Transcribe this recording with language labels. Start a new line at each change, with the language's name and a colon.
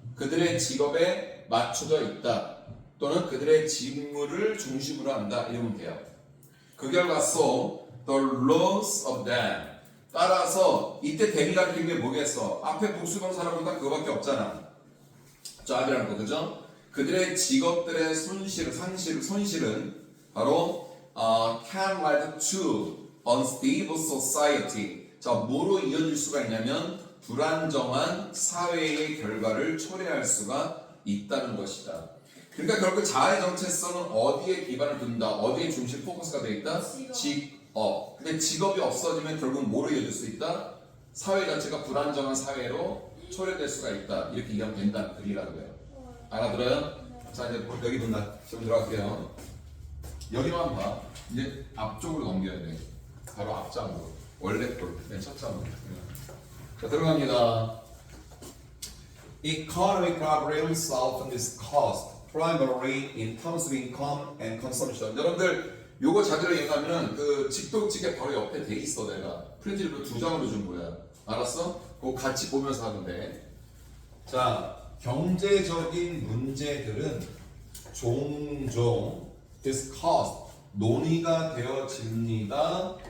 Korean: 그들의 직업에 맞춰져 있다. 또는 그들의 직무를 중심으로 한다. 이러면 돼요. 그 결과
English: so the laws of them
Korean: 따라서 이때 대비 가리키는 게 뭐겠어? 앞에 복수명사라고 딱 그거밖에 없잖아. job이라는 거 그죠? 그들의 직업들의 손실은 바로
English: can lead to unstable society.
Korean: 자 뭐로 이어질 수가 있냐면 불안정한 사회의 결과를 초래할 수가 있다는 것이다. 그러니까 결국 자아의 정체성은 어디에 기반을 둔다? 어디에 중심 포커스가 되어 있다? 직업. 근데 직업이 없어지면 결국 뭐로 이어질 수 있다? 사회 자체가 불안정한 사회로 초래될 수가 있다. 이렇게 이해하면 된다는 글이라고 해요. 알아들어요? 자 이제 여기 본다. 좀 들어갈게요. 여기만 봐. 이제 앞쪽으로 넘겨야 돼. 바로 앞장으로. 원래 꼴. 맨 첫 장으로. 자 들어갑니다.
English: Economic problems often is caused primarily in terms of income and consumption.
Korean: 여러분들 요거 자료를 이용하면은 그 직독직에 바로 옆에 돼 있어 내가 프린트를 2장으로 준 거야. 알았어? 그거 같이 보면서 하면 돼. 자 경제적인 문제들은 종종 discussed 논의가 되어집니다.